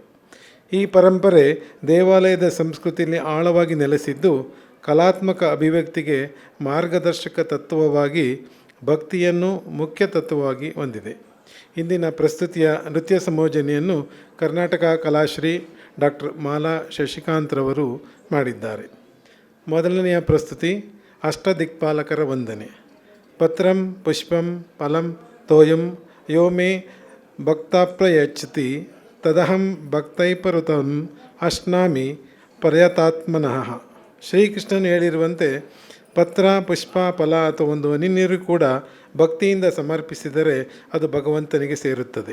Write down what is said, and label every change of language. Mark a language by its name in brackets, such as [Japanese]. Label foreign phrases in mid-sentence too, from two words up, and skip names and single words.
[Kannada] ಈ ಪರಂಪರೆ ದೇವಾಲಯದ ಸಂಸ್ಕೃತಿಯಲ್ಲಿ ಆಳವಾಗಿ ನೆಲೆಸಿದ್ದು ಕಲಾತ್ಮಕ ಅಭಿವ್ಯಕ್ತಿಗೆ ಮಾರ್ಗದರ್ಶಕ ತತ್ವವಾಗಿ ಭಕ್ತಿಯನ್ನು ಮುಖ್ಯ ತತ್ವವಾಗಿ ಹೊಂದಿದೆ. ಇಂದಿನ ಪ್ರಸ್ತುತಿಯ ನೃತ್ಯ ಸಂಯೋಜನೆಯನ್ನು ಕರ್ನಾಟಕ ಕಲಾಶ್ರೀ ಡಾಕ್ಟರ್ ಮಾಲಾ ಶಶಿಕಾಂತ್ರವರು ಮಾಡಿದ್ದಾರೆ. ಮೊದಲನೆಯ ಪ್ರಸ್ತುತಿ ಅಷ್ಟದಿಕ್ಪಾಲಕರ ವಂದನೆ. [Sanskrit] ಪತ್ರಂ ಪುಷ್ಪಂ ಫಲಂ ತೋಯಂ ಯೋ ಮೇ ಭಕ್ತಾಪ್ರಯಚ್ಛತಿ ತದಹಂ ಭಕ್ತೈಪರುತಂ ಅಶ್ನಾಮಿ ಪರ್ಯತಾತ್ಮನಃ. [Kannada] ಶ್ರೀಕೃಷ್ಣನು ಹೇಳಿರುವಂತೆ ಪತ್ರ, ಪುಷ್ಪ, ಫಲ ಅಥವಾ ಒಂದು ಹನಿ ನೀರು ಕೂಡ ಭಕ್ತಿಯಿಂದ ಸಮರ್ಪಿಸಿದರೆ ಅದು ಭಗವಂತನಿಗೆ ಸೇರುತ್ತದೆ.